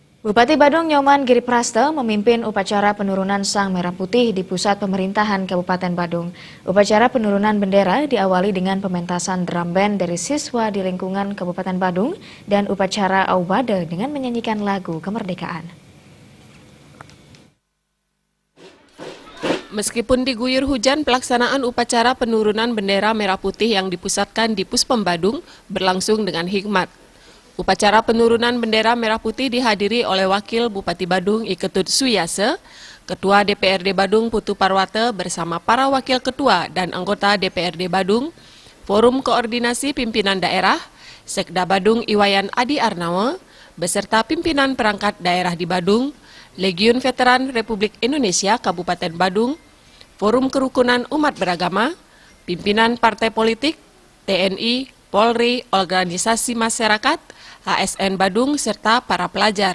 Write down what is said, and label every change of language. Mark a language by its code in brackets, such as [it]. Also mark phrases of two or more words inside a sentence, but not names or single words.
[id] Bupati Badung Nyoman Giriprasta memimpin upacara penurunan Sang Merah Putih di pusat pemerintahan Kabupaten Badung. Upacara penurunan bendera diawali dengan pementasan drum band dari siswa di lingkungan Kabupaten Badung dan upacara Aubade dengan menyanyikan lagu kemerdekaan. Meskipun diguyur hujan, pelaksanaan upacara penurunan bendera merah putih yang dipusatkan di Puspem Badung berlangsung dengan hikmat. Upacara penurunan bendera merah putih dihadiri oleh Wakil Bupati Badung Iketut Suyase, Ketua DPRD Badung Putu Parwate bersama para Wakil Ketua dan anggota DPRD Badung, Forum Koordinasi Pimpinan Daerah, Sekda Badung Iwayan Adi Arnawa, beserta pimpinan perangkat daerah di Badung, Legiun Veteran Republik Indonesia Kabupaten Badung, Forum Kerukunan Umat Beragama, pimpinan partai politik, TNI, Polri, organisasi masyarakat, ASN Badung, serta para pelajar.